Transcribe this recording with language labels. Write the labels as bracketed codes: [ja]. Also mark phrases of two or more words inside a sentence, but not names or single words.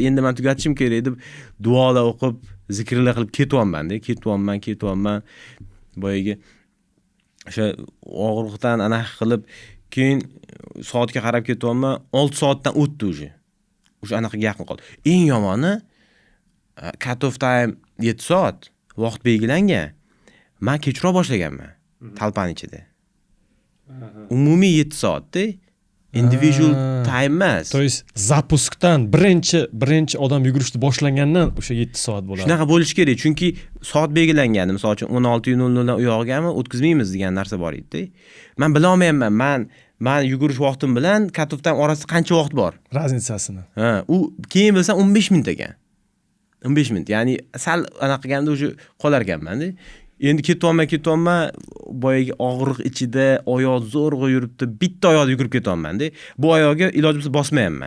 [uz] Endi men tugatishim kerak deb duolar o'qib, zikrlar qilib ketyapman-da. Ketyapman. Boyagi o'sha og'riqdan anaqa qilib, keyin soatga qarab ketyapman, 6 soatdan o'tdi уже. O'sha anaqaga yaqin qoldi. Eng yomoni [en] cut off time [uz] 7 soat vaqt belgilangan. Men kechroq boshlaganman talpaning ichida. Umumiy 7 soatda [en] individual time [uz] emas. [ru] То есть [uz] zapuskdan birinchi odam yugurishni boshlagandan o'sha 7 soat bo'ladi. Shunaqa bo'lishi kerak, chunki soat belgilangandi. Misol uchun 16:00 dan uyg'onganman, o'tkazmaymiz degan narsa bor edi. Men bila olmayapman. Men yugurish vaqtim bilan [en] cut off time [uz] orasida qancha vaqt bor? Raznicasini. Ha, u keyin bilsam 15 minut ekan. 15 minut. Ya'ni sal anaqa qilganda o'sha qolar ekanman-da. Endi ketyapman, boyagi og'riq ichida oyoq zo'rg'a yuribdi. Bitta oyoqda yugurib ketyapman-da. Bu oyoqga iloji bo'lsa bosmayapman.